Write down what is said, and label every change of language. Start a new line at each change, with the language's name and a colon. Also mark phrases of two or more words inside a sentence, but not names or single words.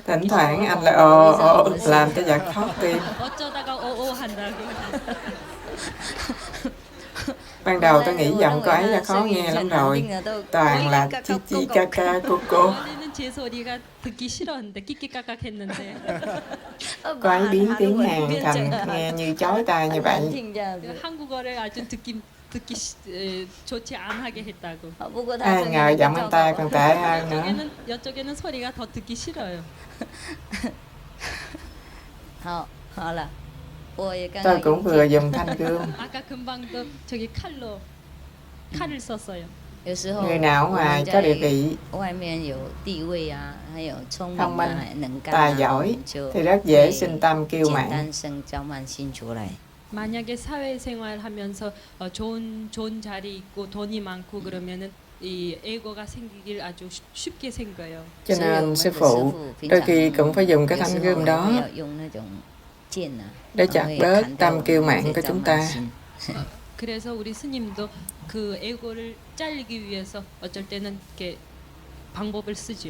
Vietnamese: Thỉnh thoảng anh lại ồ làm cho giật thót tim.
Korean: 어쩌다가 오오 한다고.
Vietnamese: Ban đầu tôi nghĩ giọng cô ấy là khó nghe lắm rồi. Toàn là chi chi ca ca cô cô.
Korean: 원래는 제 소리가 듣기 싫었는데 끽끽깍깍했는데
Vietnamese: Cô ấy biến tiếng Hàn thành nghe như chói tai như vậy.
Korean: 한국어를 아주 듣기 좋지 않게 했다고.
Vietnamese: Ai ngờ giọng anh ta còn tệ hơn nữa.
Korean: 이쪽에는 소리가 더 듣기 싫어요.
Vietnamese: Tôi cũng vừa dùng thanh gươm.
Korean: 아까 금방도 저기 칼을 썼어요.
Vietnamese: Người nào ở ngoài có địa vị, thông minh, tài giỏi thì rất dễ sinh tâm kiêu mạn.
Korean: 만약에 사회생활하면서 좋은 자리 있고 돈이 많고 그러면은 이 에고가 생기길 아주 쉽게 생겨요.
Vietnamese: Cho nên sư phụ đôi khi cũng phải dùng cái thanh gươm đó để chặt bớt tâm kiêu mạn của chúng ta.
Korean: 그래서 우리 스님도 그 에고를 잘리기 위해서 어쩔 때는 이렇게 방법을 쓰지요.